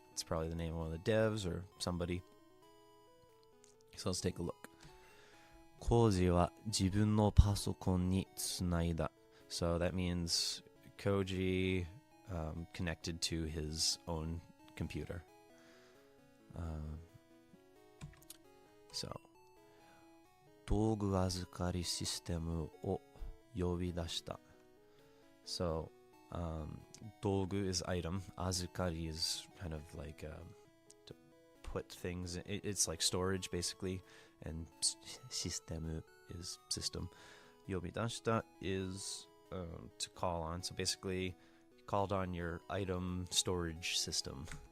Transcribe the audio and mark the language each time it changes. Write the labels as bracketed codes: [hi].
[en] It's probably the name of one of the devs or somebody. So let's take a look. [ja] Koji wa jibun no pasokon ni tsunaida. [en] So that means Koji connected to his own computer. [ja] So, 道具預かりシステムを呼び出した. [en] So, 道具 is item. Azukari is kind of like to put things in. It's like storage basically. And system is system. Yobidashita is to call on. So basically, you called on your item storage system.